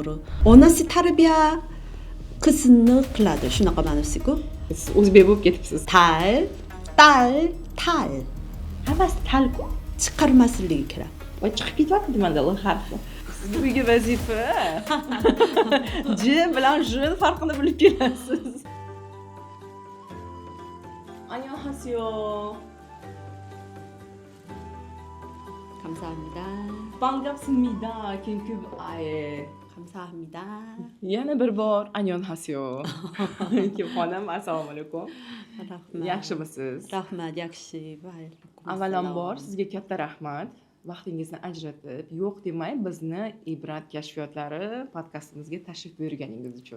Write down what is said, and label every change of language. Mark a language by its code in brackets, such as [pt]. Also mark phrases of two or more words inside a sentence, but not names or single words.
[uz] Onasi tarbiya qizini qiladi, shunaqa ma'nosiku. Siz o'zbek bo'lib ketibsiz. Tal. Hammasi talku. Chiqarmasligi kerak. Voy chiqib ketyapti manda L harfi. Sizga vazifa. J bilan J farqini bilib kelasiz. [ko] 안녕하세요. 감사합니다. 반갑습니다. 김큐브 아예. 감사합니다. [uz] Yana bir bor 안녕하세요. Kim xonam, assalomu alaykum. Rahmat. Yaxshimisiz? Rahmat, yaxshi. Avvalambor sizga katta rahmat. Vaqtingizni ajratib, yo'q demay bizni Ibrat kashfiyotlari podkastimizga tashrif buyurganingiz uchun.